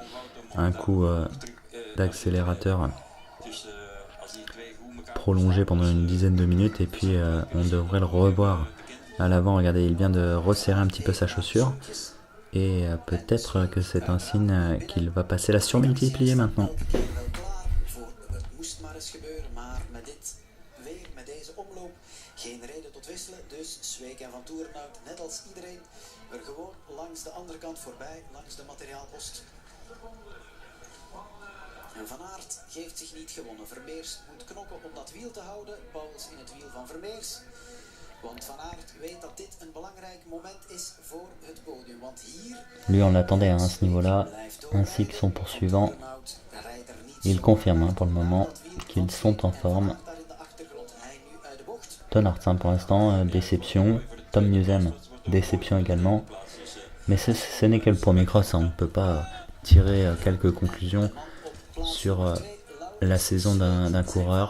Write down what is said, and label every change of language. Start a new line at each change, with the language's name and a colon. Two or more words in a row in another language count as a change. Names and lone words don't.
French: Un coup d'accélérateur prolongé pendant une dizaine de minutes et puis on devrait le revoir à l'avant. Regardez, il vient de resserrer un petit peu sa chaussure et peut-être que c'est un signe qu'il va passer la surmultiplier maintenant.
Dutch: Geen reden tot wisselen, dus Sweek en Van Toerenhout, net als iedereen, er gewoon langs de andere kant voorbij, langs de materiaalpost. En Van Aert geeft zich niet gewonnen. Vermeers moet knokken om dat wiel te houden. Pauwels in het wiel van Vermeers. Want Van Aert weet dat dit een belangrijk moment is voor het podium. Want hier...
French: Lui on l'attendait à ce niveau-là, ainsi que son poursuivant. Il confirme pour le moment qu'ils sont en forme. Ton Aert pour l'instant, déception. Tom Musen, déception également. Mais ce n'est que le premier cross, on ne peut pas tirer quelques conclusions sur la saison d'un coureur.